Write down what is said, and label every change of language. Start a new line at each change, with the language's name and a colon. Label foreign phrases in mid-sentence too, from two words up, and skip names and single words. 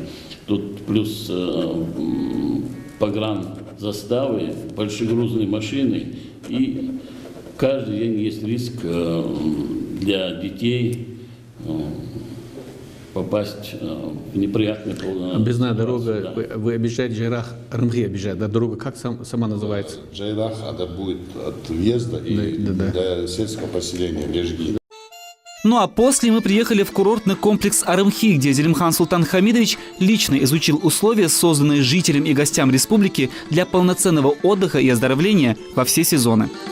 Russian: Тут плюс погранзаставы, большегрузные машины, и каждый день есть риск для детей попасть в неприятные положения. Объездная дорога, да. Вы объезжаете Джейрах, Арамхи объезжаете, да, дорога как сама называется? Джейрах, это будет от въезда и до сельского поселения Лежги. Ну а после мы приехали в курортный комплекс Арамхи, где Зелимхан Султан Хамидович лично изучил условия, созданные жителям и гостям республики для полноценного отдыха и оздоровления во все сезоны.